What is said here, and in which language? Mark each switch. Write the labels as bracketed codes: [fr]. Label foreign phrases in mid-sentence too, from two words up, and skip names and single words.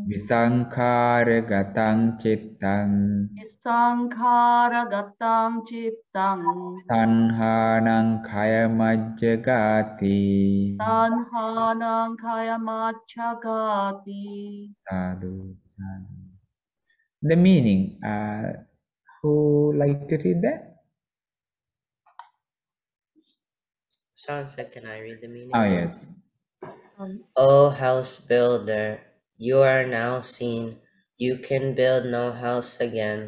[pi] Visankharagatang chittang. Visankharagatang chittang. Tanhanang khayamajjagati. Tanhanang kayamachagati. Sadhu, sadhu. [en] The meaning, who like to read that? Sean said, can I read the meaning? Oh, yes. O house builder, you are now seen. You can build no house again.